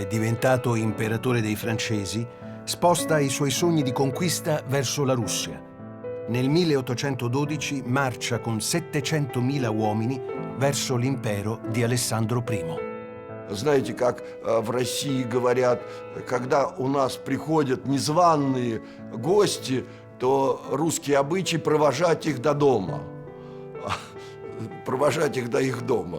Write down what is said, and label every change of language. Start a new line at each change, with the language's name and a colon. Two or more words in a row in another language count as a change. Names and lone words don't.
Italian: diventato imperatore dei francesi, sposta i suoi sogni di conquista verso la Russia. Nel 1812 marcia con 700.000 uomini verso l'impero di Alessandro I.
Russian: Знаете, как в России говорят, когда у нас приходят незваные гости, то русский обычай провожать их до дома. Провожать их до их дома.